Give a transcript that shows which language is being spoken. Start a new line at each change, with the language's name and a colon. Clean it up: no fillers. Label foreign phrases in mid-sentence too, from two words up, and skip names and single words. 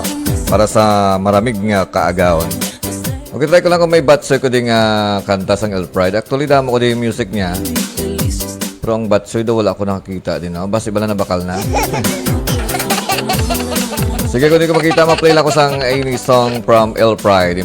Hiligaynon: Para sa maramig nga kaagawan. Okay, try ko lang kung may Batsoy ko din kanta sang El Pride. Actually, damo ko din yung music niya. Pero ang Batsoy daw wala ko nakakita din. No? Basta iba na bakal na. Sige, kung di ko makita, ma-play lang ko sang
English: any song from El Pride.